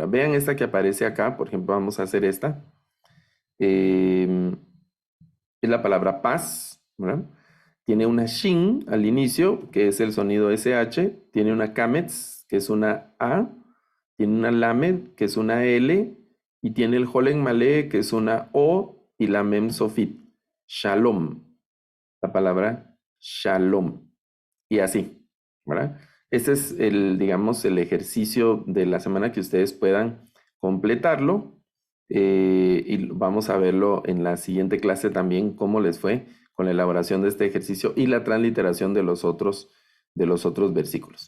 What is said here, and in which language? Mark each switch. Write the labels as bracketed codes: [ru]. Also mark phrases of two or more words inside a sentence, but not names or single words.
[es] Vean esta que aparece acá, por ejemplo, vamos a hacer esta. Es la palabra paz, ¿verdad? tiene una shin al inicio, que es el sonido SH, tiene una kametz, que es una A, tiene una lamed, que es una L, y tiene el [he] holen malé, [es] que es una O, y la [he] mem sofit, [es] shalom, la palabra shalom, y así, ¿verdad? Este es el, digamos, el ejercicio de la semana que ustedes puedan completarlo, y vamos a verlo en la siguiente clase también, cómo les fue con la elaboración de este ejercicio y la transliteración de los otros versículos.